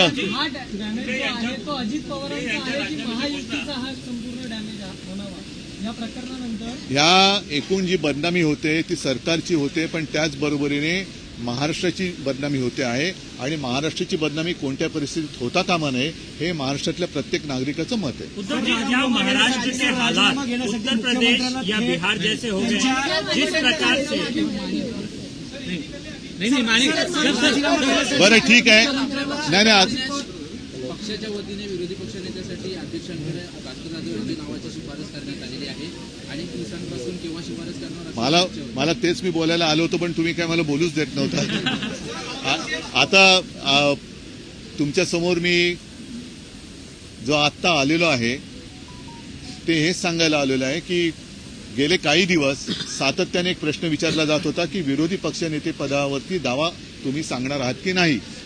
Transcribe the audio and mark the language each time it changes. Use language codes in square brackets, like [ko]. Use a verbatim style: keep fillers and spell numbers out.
[mr] हा डॅमेज जो आहे तो अजित पवारांचा आहे की महायुतीचा हा संपूर्ण या प्रकरणानंतर ह्या एकूण जी बदनामी होते ती सरकारची होते, पण त्याचबरोबरीने महाराष्ट्राची बदनामी होते आहे. आणि महाराष्ट्राची बदनामी कोणत्या परिस्थितीत होता कामा नये हे महाराष्ट्रातल्या प्रत्येक नागरिकाचं मत आहे. [hi] उत्तर प्रदेश या महाराष्ट्र के हालात उत्तर प्रदेश या बिहार जैसे हो गए हैं, जिस प्रकार से [mr] नाही नाही Mane sir, sir, sir, sir. बरं ठीक आहे. नाही नाही आज- पक्षाच्या वतीने विरोधी पक्षनेत्यासाठी अध्यक्षांकडे राष्ट्रवादी अर्ज नावाची शिफारस करण्यात आलेली आहे. अनेक दिवसांपासून केव्हा शिफारस करणार असं मला चर्चा होती. मला तेच मी बोलायला आलो होतो, पण तुम्ही काय मला बोलूच देत नव्हता. आ- आता आ, तुमच्यासमोर मी जो आत्ता आलेलो आहे ते हेच सांगायला आलेलो आहे की गेले काही दिवस सातत्याने एक प्रश्न विचारला जात होता की विरोधी पक्षनेते पदावरती दावा तुम्ही सांगणार आहात की नाही.